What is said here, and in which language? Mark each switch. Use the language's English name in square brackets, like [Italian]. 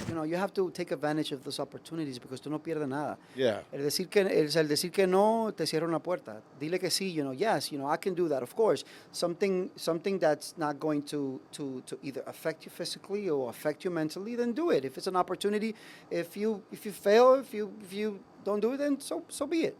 [English] you have to take advantage of those opportunities because [Spanish] tú no pierdes nada. [English] Yeah. [Spanish] El decir que no te cierra una puerta. Dile que sí, [English] yes, I can do that. Of course, something that's not going to either affect you physically or affect you mentally, then do it. If it's an opportunity, if you fail, if you don't do it, then so be it.